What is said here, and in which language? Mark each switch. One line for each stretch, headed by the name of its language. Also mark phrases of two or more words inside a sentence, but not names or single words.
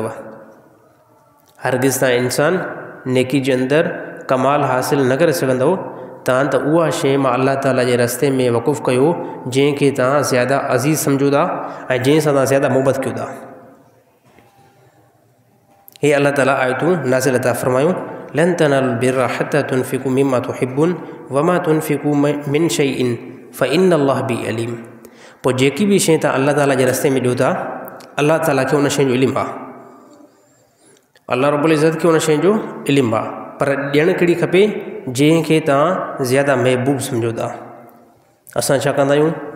Sindhi: हरगिज़ तव्हां इंसान नेकी जे अंदरि कमाल हासिल न करे सघंदव। तव्हां त उहा शइ मां अल्लाह ताला जे रस्ते में वक़ुफ़ कयो जंहिंखे तव्हां ज़्यादा अज़ीज़ सम्झो था ऐं जंहिं सां तव्हां ज़्यादा मोहबत कयो था। हे अल्लाह ताला आयतूं नाज़िल अता फ़रमायूं
Arabic: لن تنالوا البر حتى تنفقوا مما تحبون وما تنفقوا من شيء فإن الله به عليم.
Sindhi: पोइ जेकी बि शइ तव्हां अल्लाह ताला जे रस्ते में ॾियो था, अल्लाह ताला खे उन शइ जो इल्मु आहे। अल्लाह रब्बुल इज़्ज़त खे उन शइ जो इल्मु आहे, पर ॾियणु कहिड़ी खपे जंहिंखे तव्हां ज़्यादा महबूब सम्झो था। असां छा कंदा आहियूं?